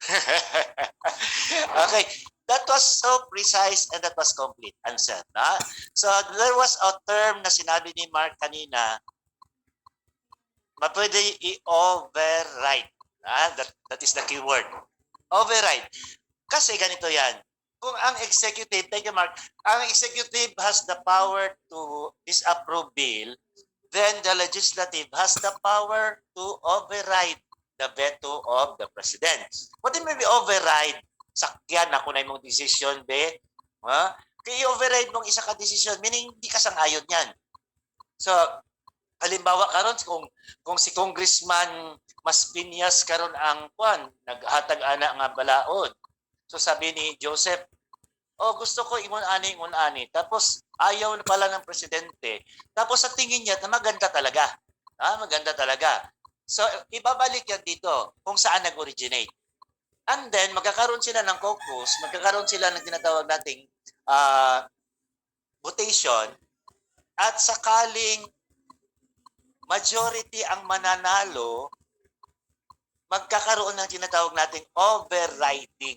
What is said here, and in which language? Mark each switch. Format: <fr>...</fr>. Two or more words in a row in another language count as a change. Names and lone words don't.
<en>Okay, that was so precise and that was complete answer, na?</en> <tl>So there was a term na sinabi ni Mark kanina, mapwede</tl> <en>i-override. That is the key word. Override.</en> <tl>Kasi ganito yan. Kung ang executive,</tl> <en>thank you Mark, ang executive has the power to disapprove bill, then the legislative has the power to override the veto of the president. What do you mean override?</en> <ceb>Sakyan na kung na mong decision, be.</ceb> <tl>Kaya i-override mong isa ka decision, meaning hindi ka sang-ayon yan. So, halimbawa</tl> <ceb>karon kung si Congressman Maspiñas karon ang naghatag ana nga balaod.</ceb> <tl>So sabi ni Joseph,</tl> <ceb>gusto ko ingon ani.</ceb> <tl>Tapos ayaw na pala ng presidente. Tapos sa tingin niya na maganda talaga. Maganda talaga. So ibabalik yan dito kung saan nag-originate.</tl> <en>And then</en> <tl>magkakaroon sila ng caucus, magkakaroon sila ng tinatawag nating votation, at sakaling majority ang mananalo, magkakaroon ng tinatawag nating overriding.</tl>